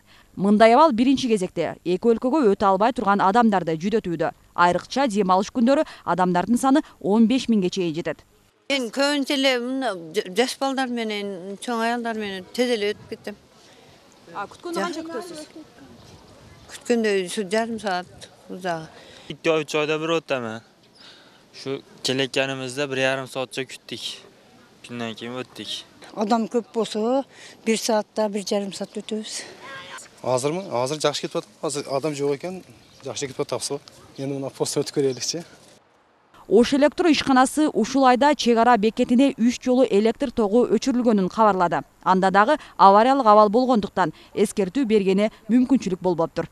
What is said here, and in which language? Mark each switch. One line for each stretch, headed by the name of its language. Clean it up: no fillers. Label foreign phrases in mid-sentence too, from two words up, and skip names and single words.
Kyrgyz: Мындай абал биринчи кезекте эки өлкөгө өтө албай турган адамдарды жүдөтүүдө. Айрыкча дем алыш күндөрү адамдардын саны 15 миңге чейин жетет. Мен көбүнчө эле жаш балдар менен, чоң аялдар менен тез эле өтүп кеттим. Күткөндө канча күтөсүз? Күткөндө жарым саат узагы.
Uzbek: 2-3 ayda bir o'taman. Shu kelayotganimizda 1,5 soatcha kutdik.
Kazakh: күннен кейін өттік.
Kyrgyz: Адам көп болса, 1 саатта 1,5 саат өтөбүз. Азырмы? Азыр жакшы кетип атат. Азыр адам жок экен, жакшы кетип атабыз. Эми мына постты өтүп көреликчи. Ош электр ишканасы ушул айда чек ара бекетине 3 жолу электр тогу өчүрүлгөнүн кабарлады. Анда дагы авариялык абал болгондуктан эскертүү бергени мүмкүнчүлүк болбоптур.